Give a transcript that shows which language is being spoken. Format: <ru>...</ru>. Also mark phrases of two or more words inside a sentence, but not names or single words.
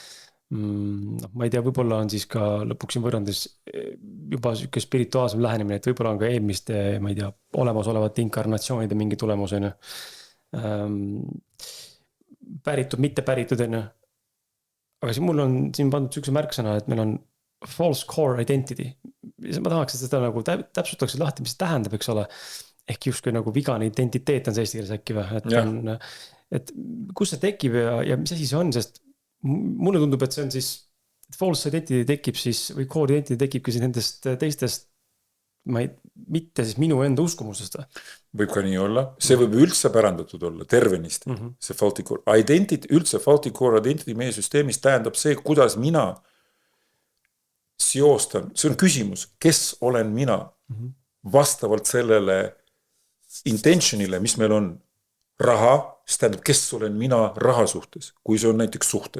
<et>Ma ei tea, võib-olla on siis ka lõpuks siin võrrandis juba siuke spirituaalsem lähenemine, et võib-olla on ka eelmiste, ma ei tea, olemasolevate inkarnatsioonide mingi tulemus, päritud, mitte päritud, aga siis mul on siin pandud siukse märksõna, et meil on</et> <en>false core identity.</en> <et>Ma tahaks, et seda nagu täpsustaksid lahti, mis see tähendab, eks ole. Ehk justkui nagu vigane identiteet on see eesti keeles äkki või, et on et kus see tekib ja mis asi see on, sest mulle tundub, et see on siis</et> <en>false identity</en> <et>tekib siis või</et> <en>core identity</en> <et>tekibki siis nendest teistest mitte siis minu enda uskumusest. Võib ka nii olla, see võib üldse pärandatud olla tervenisti, see</et> <en>faulty core identity,</en> <et>üldse</et> <en>faulty core identity</en> <et>meie süsteemis tähendab see, kuidas mina seostan, see on küsimus, kes olen mina vastavalt sellele intentionile, mis meil on raha, see tähendab, kes olen mina raha suhtes, kui see on näiteks suhted.</et>